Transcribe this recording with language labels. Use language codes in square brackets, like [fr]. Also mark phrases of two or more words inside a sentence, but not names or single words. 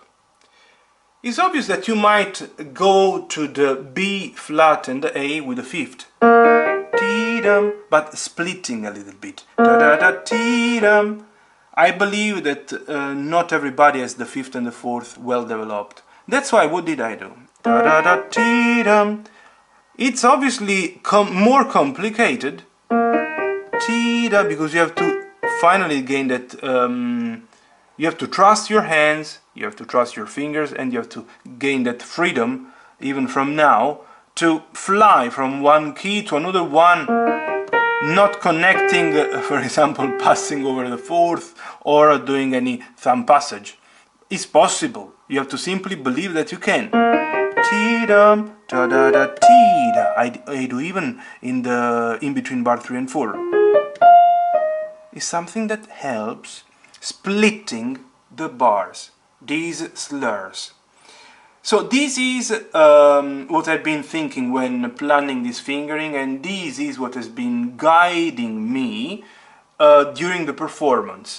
[en] It's obvious that you might go to the B flat and the A with the 5th, but splitting a little bit. I believe that not everybody has the fifth and the fourth well developed. That's why, what did I do? Da da da ti dum. It's obviously more complicated, because you have to finally gain that. You have to trust your hands, you have to trust your fingers, and you have to gain that freedom, even from now, to fly from one key to another one, not connecting, for example, passing over the fourth or doing any thumb passage. It's possible. You have to simply believe that you can. Ti-dum, ta-da-da-ti-da. I do even in between bar 3 and 4. It's something that helps splitting the bars, these slurs. So this is what I've been thinking when planning this fingering, and this is what has been guiding me during the performance.